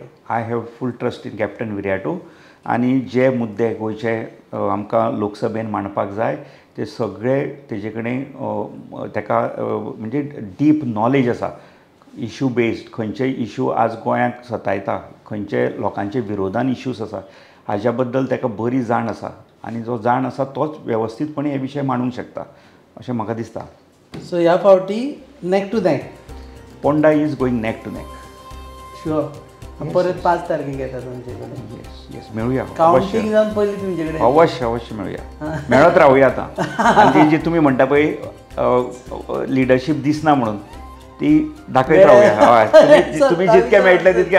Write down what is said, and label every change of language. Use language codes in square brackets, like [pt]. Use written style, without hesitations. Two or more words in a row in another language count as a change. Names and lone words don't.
[en] I have full trust in Captain [kok] विराटो. आनी जे मुद्दे गोंयचे आमकां लोकसभेन मांडपाक जाय ते सगळे तेजे कडेन ताका म्हणजे [en] deep knowledge [kok] आसा. [en] issue based [kok] खंयचेय इश्यू आज गोंयांक सतायता, खंयचे लोकांचे विरोधान इश्यूज आसा हाज्या बद्दल ताका बरी जाण आसा आनी जो जाण आसा तोच वेवस्थीतपणे हे विशय मांडूंक शकता अशें म्हाका दिसता. सो ह्या फावटी [en] neck to neck Ponda is going neck to neck. [kok] शुअर. परत 5 तारखेक येता तुमचे कडेन. येस मेळुया. कावंटींग जावन पयलीं तुमचे कडेन अवश्य मेळुया. मेळत रावया आतां. आनी ती जी तुमी म्हणटा पळय लिडरशीप दिसना म्हणून ती दाखयत रावया. हय तुमी जितके मेळटले तितके.